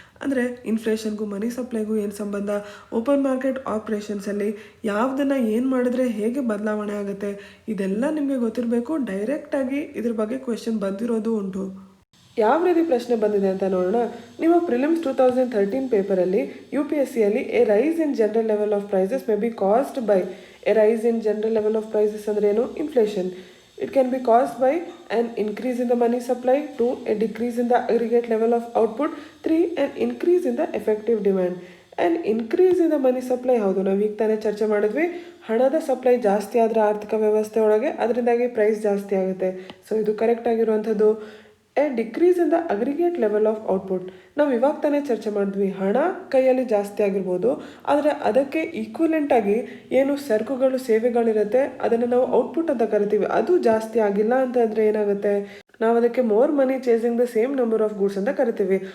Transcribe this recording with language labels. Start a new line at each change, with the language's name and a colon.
Kannada: ಅಂದರೆ ಇನ್ಫ್ಲೇಷನ್ಗೂ ಮನಿ ಸಪ್ಲೈಗೂ ಏನು ಸಂಬಂಧ, ಓಪನ್ ಮಾರ್ಕೆಟ್ ಆಪ್ರೇಷನ್ಸಲ್ಲಿ ಯಾವುದನ್ನು ಏನು ಮಾಡಿದ್ರೆ ಹೇಗೆ ಬದಲಾವಣೆ ಆಗುತ್ತೆ, ಇದೆಲ್ಲ ನಿಮಗೆ ಗೊತ್ತಿರಬೇಕು. ಡೈರೆಕ್ಟಾಗಿ ಇದ್ರ ಬಗ್ಗೆ ಕ್ವೆಶನ್ ಬಂದಿರೋದು ಉಂಟು. ಯಾವ ರೀತಿ ಪ್ರಶ್ನೆ ಬಂದಿದೆ ಅಂತ ನೋಡೋಣ. ನಿಮ್ಮ ಪ್ರಿಲಿಮ್ಸ್ 2013 ಪೇಪರಲ್ಲಿ UPSCಯಲ್ಲಿ
English: A rise in general level of prices may be caused by. A rise in general level of prices
Kannada: ಅಂದರೆ ಏನು,
English: Inflation. It can be caused by an increase in the money supply, 2 a decrease in the aggregate level of output, 3 an increase in the effective demand. An increase in the money supply
Kannada: ಹೌದು, ನಾವು ಈಗ ತಾನೇ ಚರ್ಚೆ ಮಾಡಿದ್ವಿ. ಹಣದ supply ಜಾಸ್ತಿ ಆದರೆ ಆರ್ಥಿಕ ವ್ಯವಸ್ಥೆ ಒಳಗೆ ಅದರಿಂದಾಗಿ ಪ್ರೈಸ್ ಜಾಸ್ತಿ ಆಗುತ್ತೆ. ಸೊ ಇದು ಕರೆಕ್ಟ್ ಆಗಿರುವಂಥದ್ದು.
English: a decrease in the aggregate level of output,
Kannada: ನಾವು ಇವಾಗ ತಾನೇ ಚರ್ಚೆ ಮಾಡಿದ್ವಿ. ಹಣ ಕೈಯಲ್ಲಿ ಜಾಸ್ತಿ ಆಗಿರ್ಬೋದು, ಆದರೆ ಅದಕ್ಕೆ ಈಕ್ವಲೆಂಟ್ ಆಗಿ ಏನು ಸರಕುಗಳು ಸೇವೆಗಳಿರುತ್ತೆ ಅದನ್ನು ನಾವು ಔಟ್ಪುಟ್ ಅಂತ ಕರಿತೀವಿ, ಅದು ಜಾಸ್ತಿ ಆಗಿಲ್ಲ ಅಂತಂದರೆ ಏನಾಗುತ್ತೆ, ನಾವು ಅದಕ್ಕೆ
English: more money chasing the same number of goods
Kannada: ಅಂತ ಕರಿತೀವಿ.